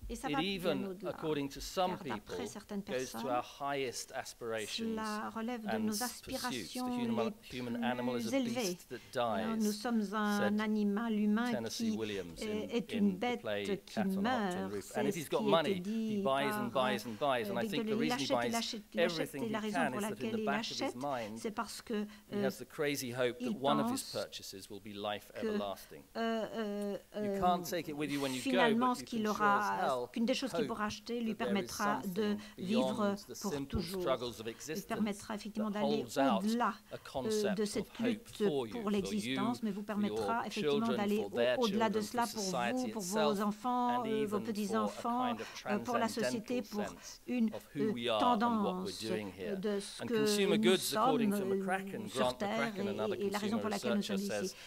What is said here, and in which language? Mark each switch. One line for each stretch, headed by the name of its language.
French: Et ça va bien au-delà, car d'après certaines personnes, cela relève de nos aspirations les plus élevées. Nous sommes un animal humain qui est une bête qui meurt. C'est ce qui a été dit par Victor. Il achète, et la raison pour laquelle il achète, c'est parce que
English: he has the crazy hope that one of his purchases will be life everlasting. You can't take it with you when you
French: finalement,
English: go, but you can sure as hell
French: qu'une des choses qu'il pourra acheter lui permettra de vivre pour toujours. Il permettra effectivement d'aller au-delà de cette lutte pour l'existence, mais vous permettra effectivement d'aller au-delà de cela pour vous, pour vos enfants, vos petits-enfants, pour la société, pour une tendance de ce que nous sommes sur Terre et la raison pour laquelle nous sommes ici.